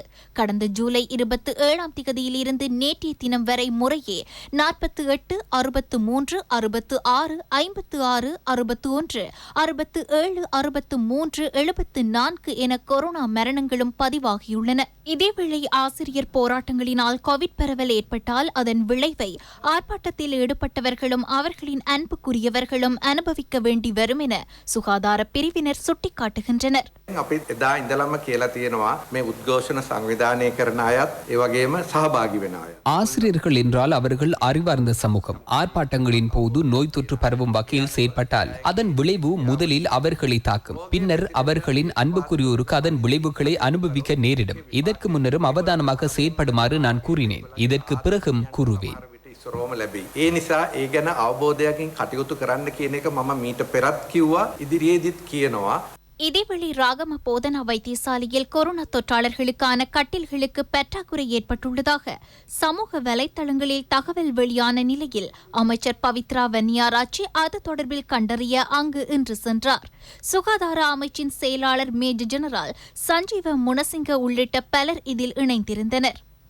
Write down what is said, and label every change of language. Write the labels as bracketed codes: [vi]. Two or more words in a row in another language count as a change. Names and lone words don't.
[ta] கடந்த ஜூலை 27ஆம் திகதியிலிருந்து நேற்றைய தினம் வரை முறையே 48, 63, 66, 56, 61, 67, 63, 74 என கொரோனா மரணங்களும் பதிவாகியுள்ளன. இதேவேளை ஆசிரியர் போராட்டங்களினால் கோவிட் பரவல் ஏற்பட்டால் அதன் விளைவை ஆர்ப்பாட்டத்தில் ஈடுபட்டவர்களும் அவர்களின் அன்புக்குரியவர்களும் அனுபவிக்க வேண்டி வரும் என சுகாதார பிரிவினர் சுட்டிக்காட்டுகின்றனர். [si] අපි එදා ඉඳලම කියලා තියෙනවා මේ උද්ඝෝෂණ සංවිධානය කරන අයත් ඒ වගේම සහභාගී වෙන අය. [ta] ஆசிரியர்கள் என்றால் அவர்கள் அறிவார்ந்த சமூகம். ஆர்ப்பாட்டங்களின் போது நோய் தொற்று பரவும் வகையில் செயற்பட்டால் அதன் விளைவு முதலில் அவர்களை தாக்கும். பின்னர் அவர்களின் அன்புக்குரியோருக்கு அதன் விளைவுகளை அனுபவிக்க நேரிடும். இதற்கு முன்னரும் அவதானமாக செயற்படுமாறு நான் கூறினேன். இதற்கு பிறகும் கூறுவேன். [si] ඉස්සරෝම ලැබී. ඒ නිසා ඒ ගැන අවබෝධයකින් කටයුතු කරන්න කියන එක මම මීට පෙරත් කිව්වා ඉදිරියේදීත් කියනවා. [ta] இதேவேளை ராகம போதனா வைத்தியசாலையில் கொரோனா தொற்றாளர்களுக்கான கட்டில்களுக்கு பற்றாக்குறை ஏற்பட்டுள்ளதாக சமூக வலைதளங்களில் தகவல் வெளியான நிலையில் அமைச்சர் பவித்ரா வன்னியாராச்சி அது தொடர்பில் கண்டறிய அங்கு இன்று சென்றார். சுகாதார அமைச்சின் செயலாளர் மேஜர் ஜெனரல் சஞ்சீவ முனசிங்க உள்ளிட்ட பலர் இதில் இணைந்திருந்தனர்.